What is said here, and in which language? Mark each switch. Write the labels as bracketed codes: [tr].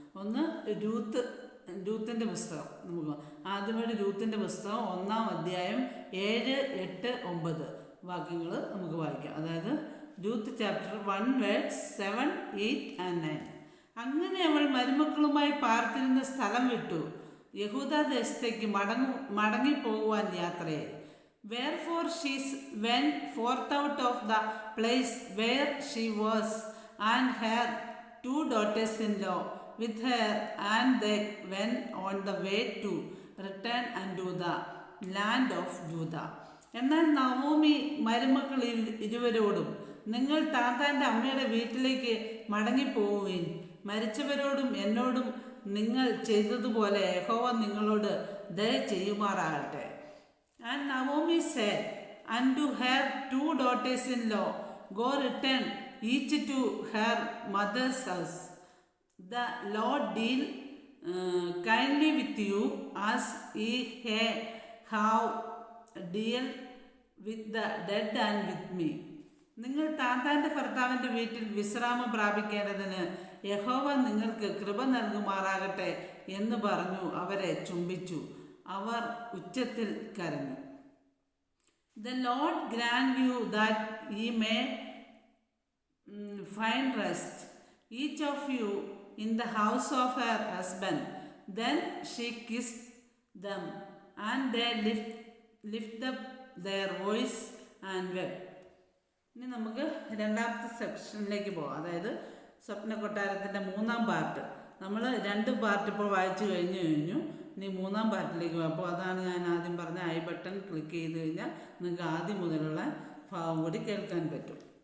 [ml] ഒന്ന് രൂത്തിൻ്റെ പുസ്തകം. നമുക്ക് ആദ്യമായിട്ട് രൂത്തിൻ്റെ പുസ്തകം 1-ാം അധ്യായം 7, 8, 9 വാക്യങ്ങൾ നമുക്ക് വായിക്കാം. [en] അതായത് Ruth chapter 1 verses 7, 8 and 9. [ml] അങ്ങനെ അവൾ മരുമക്കളുമായി പാർത്തിരുന്ന സ്ഥലം വിട്ടു യഹൂദ ദേശത്തേക്ക് മടങ്ങിപ്പോകുവാൻ യാത്രയായി. [en] Wherefore she went forth out of the place where she was, and her 2 daughters-in-law with her, and they went on the way to return unto the land of Judah. [ml] എന്നാൽ Naomi മരുമക്കൾ ഇരുവരോടും, നിങ്ങൾ താത്താൻ്റെ അമ്മയുടെ വീട്ടിലേക്ക് മടങ്ങിപ്പോവുകയും മരിച്ചവരോടും എന്നോടും നിങ്ങൾ ചെയ്തതുപോലെ യഹോവ നിങ്ങളോട് ദയ ചെയ്യുമാറാകട്ടെ. [en] And Naomi said unto her 2 daughters-in-law, Go return each to her mother's house. The Lord deal kindly with you as ye have dealt with the dead and with me. [ml] നിങ്ങൾ താത്താൻ്റെ ഭർത്താവിൻ്റെ വീട്ടിൽ വിശ്രാമം പ്രാപിക്കേണ്ടതിന് യഹോവ നിങ്ങൾക്ക് കൃപ നൽകുമാറാകട്ടെ എന്ന് പറഞ്ഞു അവരെ ചുംബിച്ചു. അവർ ഉച്ചത്തിൽ കരഞ്ഞു. [en] The Lord grant you that ye may find rest, each of you in the house of her husband. Then she kissed them, and they lift up their voice and wept. [ml] ഇനി നമുക്ക് 2ാമത്തെ സെക്ഷനിലേക്ക് പോകാം. അതായത് സ്വപ്നക്കൊട്ടാരത്തിൻ്റെ 3-ാം പാർട്ട്. നമ്മൾ 2 part ഇപ്പോൾ വായിച്ചു കഴിഞ്ഞു. ഇനി 3-ാം പാർട്ടിലേക്ക് പോകാം. അപ്പോൾ അതാണ് ഞാൻ ആദ്യം പറഞ്ഞ ഐ ബട്ടൺ ക്ലിക്ക് ചെയ്ത് കഴിഞ്ഞാൽ നിങ്ങൾക്ക് ആദ്യം മുതലുള്ള ഭാവം കൂടി കേൾക്കാൻ പറ്റും.